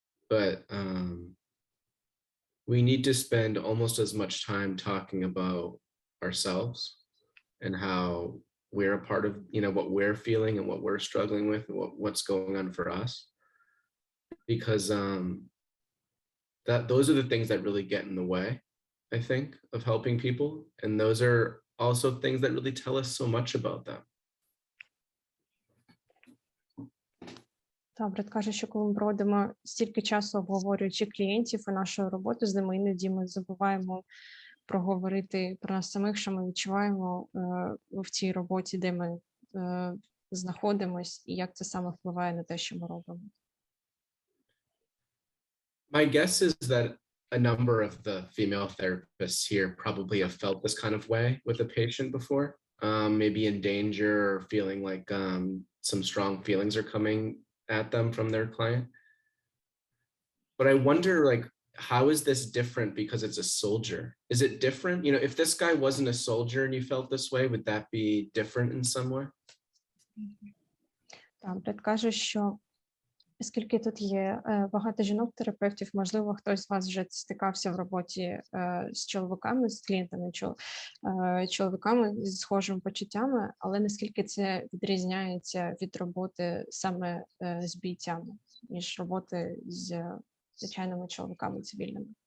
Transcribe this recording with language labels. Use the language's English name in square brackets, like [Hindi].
[English] But we need to spend almost as much time talking about ourselves and how we're a part of, what we're feeling and what we're struggling with and what's going on for us. Because those are the things that really get in the way, I think, of helping people. And those are also things that really tell us so much about them. [Ukrainian] Бред каже, що коли ми проводимо стільки часу обговорюючи клієнтів і нашу роботу з ними, іноді ми забуваємо проговорити про нас самих, що ми відчуваємо в цій роботі, де ми знаходимось, і як це саме впливає на те, що ми робимо. [English] My guess is that a number of the female therapists here probably have felt this kind of way with a patient before, maybe in danger or feeling like some strong feelings are coming at them from their client. But I wonder, how is this different because it's a soldier? Is it different? If this guy wasn't a soldier and you felt this way, would that be different in some way? [Ukrainian] Бред каже, що оскільки тут є багато жінок-терапевтів, можливо, хтось з вас вже стикався в роботі з чоловіками, з клієнтами, чоловіками з схожими почуттями, але наскільки це відрізняється від роботи саме з бійцями, ніж роботи з звичайними чоловіками цивільними?